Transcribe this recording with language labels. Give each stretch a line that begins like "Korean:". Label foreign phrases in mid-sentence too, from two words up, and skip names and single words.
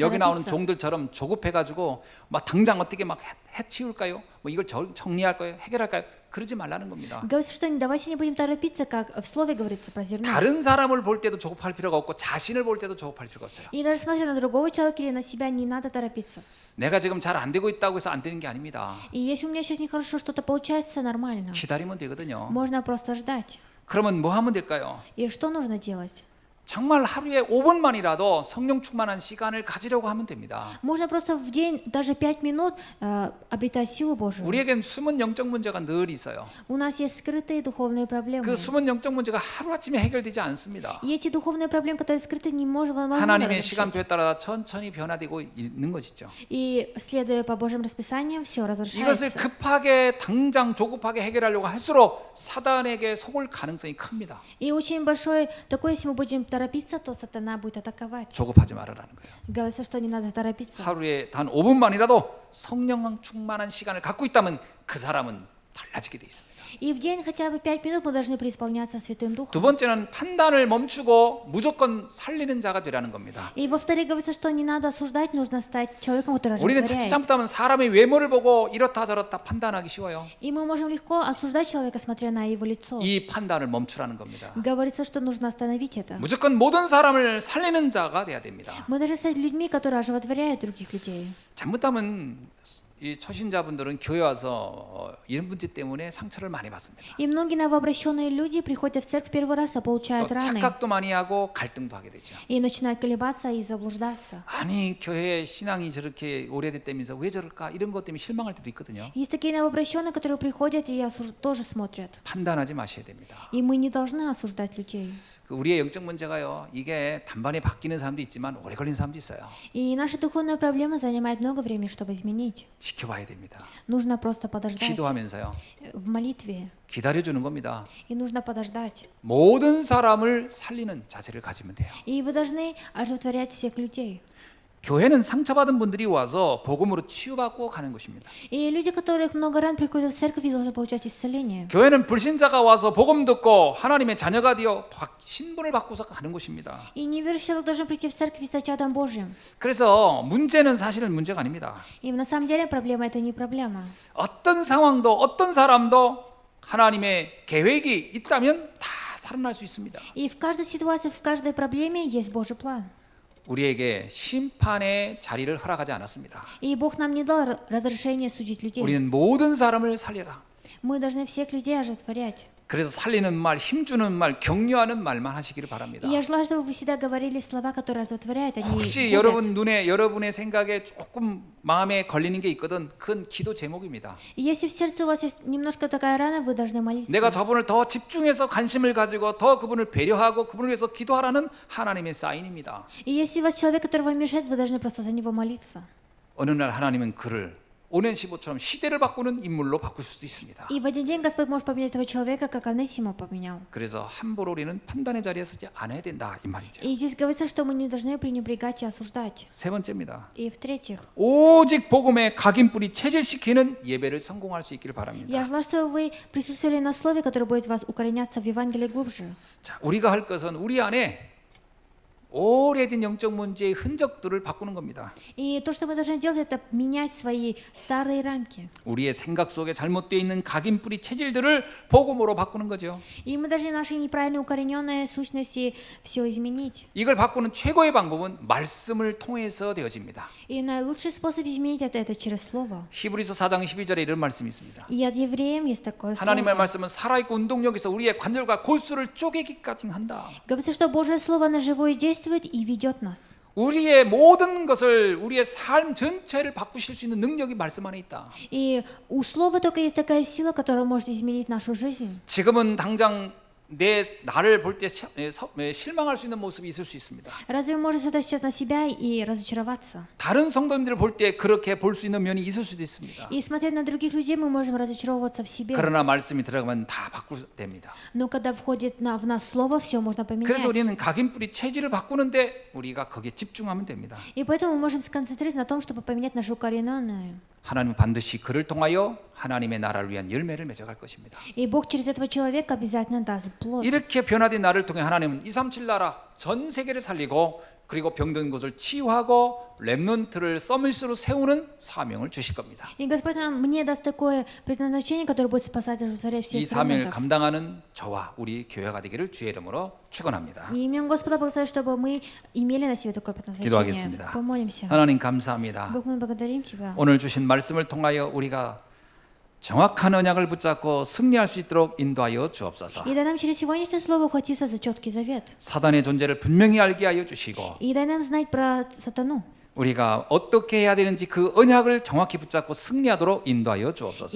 Korean: 여기 나오는
Russian: торопиться.
Korean: 종들처럼 조급해가지고 막 당장 어떻게 막 해치울까요? 뭐 이걸 정리할까요? 해결할까요? 그러지 말라는 겁니다.
Russian: Говорится, что давайте не будем торопиться, как в слове говорится про зерно.
Korean: 다른 사람을 볼 때도 조급할 필요가 없고 자신을 볼 때도 조급할 필요가 없어요.
Russian: И даже смотря на другого человека или на себя, не надо торопиться.
Korean: 내가 지금 잘 안 되고 있다고 해서 안 되는 게 아닙니다.
Russian: И если у меня сейчас нехорошо что-то получается, нормально.
Korean: 기다리면 되거든요.
Russian: Можно просто ждать.
Korean: 그러면 뭐 하면 될까요?
Russian: И что нужно делать?
Korean: 정말 하루에 5분만이라도 성령 충만한 시간을 가지려고 하면 됩니다.
Russian: Можно просто в день, даже 5 минут, обретать силу Божию.
Korean: 우리에겐 숨은 영적 문제가 늘 있어요.
Russian: У нас есть скрытые духовные проблемы.
Korean: 그 숨은 영적 문제가 하루아침에 해결되지 않습니다.
Russian: И эти духовные проблемы, которые скрыты, не можем
Korean: 하나님의
Russian: разрешить.
Korean: 시간표에 따라 천천히 변화되고 있는 것이죠.
Russian: И следуя по Божьим расписаниям, все
Korean: 이것을
Russian: разрешается.
Korean: 급하게 당장 조급하게 해결하려고 할수록 사단에게 속을 가능성이 큽니다.
Russian: И очень большое такое, если мы будем торопиться, то сатана будет атаковать.
Korean: 조급하지 말아라는 거예요.
Russian: Говорится, что не надо торопиться.
Korean: 하루에 단 5분만이라도 성령 충만한 시간을 갖고 있다면 그 사람은 달라지게 돼 있습니다.
Russian: И в день хотя бы 5 минут мы должны преисполняться Святым
Korean: 두
Russian: Духом.
Korean: 번째는 판단을 멈추고 무조건 살리는 자가 되라는 겁니다.
Russian: И во-вторых, говорится, что не надо осуждать, нужно стать человеком, который
Korean: 우리는 자칫
Russian: оживотворяет.
Korean: 잘못하면 사람의 외모를 보고 이렇다 저렇다 판단하기 쉬워요.
Russian: И мы можем легко осуждать человека, смотря на его лицо.
Korean: 이 판단을 멈추라는 겁니다.
Russian: Говорится, что нужно остановить это.
Korean: 무조건 모든 사람을 살리는 자가 돼야 됩니다.
Russian: Мы должны стать людьми, которые оживотворяют других людей.
Korean: 잘못하면 이 초신자분들은 교회 와서 이런 문제 때문에 상처를 많이 받습니다.
Russian: И многие новообращенные люди приходят в церковь первый раз, а
Korean: 또
Russian: получают раны.
Korean: 착각도 많이 하고 갈등도 하게 되죠.
Russian: И начинают колебаться и заблуждаться.
Korean: 아니 교회 신앙이 저렇게 오래됐다면서 왜 저럴까 이런 것 때문에 실망할 때도 있거든요.
Russian: Есть такие новообращенные, которые приходят и тоже смотрят.
Korean: 판단하지 마셔야 됩니다.
Russian: И мы не должны осуждать людей.
Korean: 그 우리의 영적 문제가요. 이게 단번에 바뀌는 사람도 있지만 오래 걸리는 사람도 있어요.
Russian: И наша духовная проблема занимает много времени, чтобы изменить.
Korean: 지켜봐야 됩니다.
Russian: Нужно просто подождать
Korean: 기도하면서요.
Russian: в молитве.
Korean: 기다려주는 겁니다.
Russian: И нужно подождать.
Korean: 모든 사람을 살리는 자세를 가지면 돼요.
Russian: И вы должны оживотворять всех людей.
Korean: 교회는 상처받은 분들이 와서 복음으로 치유받고 가는 것입니다.
Russian: И люди, которых много ран, приходят в церковь и должны получать исцеление.
Korean: 교회는 불신자가 와서 복음 듣고 하나님의 자녀가 되어 신분을 받고서 가는 곳입니다.
Russian: И неверующий человек должен прийти в церковь и стать чадом Божьим.
Korean: 그래서 문제는 사실은 문제가 아닙니다.
Russian: И на самом деле проблема это не проблема.
Korean: 어떤 상황도 어떤 사람도 하나님의 계획이 있다면 다 살아날 수 있습니다.
Russian: И в каждой ситуации, в каждой проблеме есть Божий план.
Korean: 우리에게 심판의 자리를 허락하지 않았습니다.
Russian: И Бог нам не дал разрешения судить людей.
Korean: 우리는 모든 사람을 살려라.
Russian: Мы должны всех людей оживотворять.
Korean: 그래서 살리는 말, 힘주는 말, 격려하는 말만 하시기를 바랍니다.
Russian: И я желаю, чтобы вы всегда говорили слова, которые оживотворяют, а не
Korean: 혹시
Russian: губят.
Korean: 여러분 눈에 여러분의 생각에 조금 마음에 걸리는 게 있거든 그건 기도 제목입니다.
Russian: И если в сердце у вас есть немножко такая рана, вы должны молиться.
Korean: 내가 저분을 더 집중해서 관심을 가지고 더 그분을 배려하고 그분을 위해서 기도하라는 하나님의 사인입니다.
Russian: И если у вас человек, который вам мешает, вы должны просто за него молиться.
Korean: 어느 날 하나님은 그를 오네시모처럼 시대를 바꾸는 인물로 바꿀 수도 있습니다.
Russian: И в один день Господь может поменять этого человека, как Онесима поменял.
Korean: 그래서 함부로 우리는 판단의 자리에 서지 않아야 된다 이 말이죠.
Russian: И здесь говорится, что мы не должны пренебрегать и осуждать.
Korean: 세 번째입니다.
Russian: И в-третьих,
Korean: 오직 복음의 각인뿌리 체질시키는 예배를 성공할 수 있기를 바랍니다.
Russian: я желаю, чтобы вы присутствовали на слове, которое будет вас укореняться в Евангелии глубже.
Korean: 자, 우리가 할 것은 우리 안에 오래된 영적 문제의 흔적들을 바꾸는 겁니다.
Russian: И то, что мы должны делать, это менять свои старые рамки.
Korean: 우리의 생각 속에 잘못되어 있는 각인뿌리 체질들을 복음으로 바꾸는 거죠.
Russian: И мы должны наши неправильно укорененные сущности все изменить.
Korean: 이걸 바꾸는 최고의 방법은 말씀을 통해서 되어집니다.
Russian: И наилучший способ изменить это через слово.
Korean: 히브리서 4장 12절에 이런 말씀이 있습니다.
Russian: И от евреям есть такое
Korean: 하나님의
Russian: слово.
Korean: 말씀은 살아있고 운동력에서 우리의 관절과 골수를 쪼개기까지 한다.
Russian: Говорится, что Божье слово оно живое действует и ведет нас.
Korean: 우리의 모든 것을 우리의 삶 전체를 바꾸실 수 있는 능력이 말씀 안에 있다.
Russian: И у слова только есть такая сила, которая может изменить нашу жизнь.
Korean: 지금은 당장 내 나를 볼 때 실망할 수 있는 모습이 있을 수 있습니다.
Russian: Разве мы можем смотреть сейчас на себя и разочароваться?
Korean: 다른 성도님들을 볼 때 그렇게 볼 수 있는 면이 있을 수도 있습니다.
Russian: И смотря на других людей, мы можем разочаровываться в себе.
Korean: 그러나 말씀이 들어가면 다 바꾸됩니다.
Russian: Но когда входит в нас слово, все можно поменять.
Korean: 그래서 우리는 각인뿌리 체질을 바꾸는데 우리가 거기에 집중하면 됩니다.
Russian: И поэтому мы можем сконцентрироваться на том, чтобы поменять нашу укорененную.
Korean: 하나님은 반드시 그를 통하여 하나님의 나라를 위한 열매를 맺어갈 것입니다.
Russian: И Бог через этого человека обязательно даст плод.
Korean: 이렇게 변화된 나를 통해 하나님은 237 나라 전 세계를 살리고 그리고 병든 곳을 치유하고 렘넌트를 서밋으로 세우는 사명을 주실 겁니다.
Russian: И Господь мне даст такое предназначение, которое будет спасать и оживотворять
Korean: 이
Russian: всех
Korean: 사명을
Russian: ремнантов.
Korean: 감당하는 저와 우리 교회가 되기를 주의 이름으로 축원합니다.
Russian: И именем Господа благословить, чтобы мы имели на себе такое предназначение.
Korean: 기도하겠습니다.
Russian: Помолимся.
Korean: 하나님 감사합니다.
Russian: Бог, мы благодарим Тебя.
Korean: 오늘 주신 말씀을 통하여 우리가 정확한 언약을 붙잡고 승리할 수 있도록 인도하여 주옵소서.
Russian: И дай нам через сегодняшнее слово ухватиться за четкий завет.
Korean: 사단의 존재를 분명히 알게 하여 주시고
Russian: И дай нам знать про сатану.
Korean: 우리가 어떻게 해야 되는지 그 언약을 정확히 붙잡고 승리하도록 인도하여 주옵소서.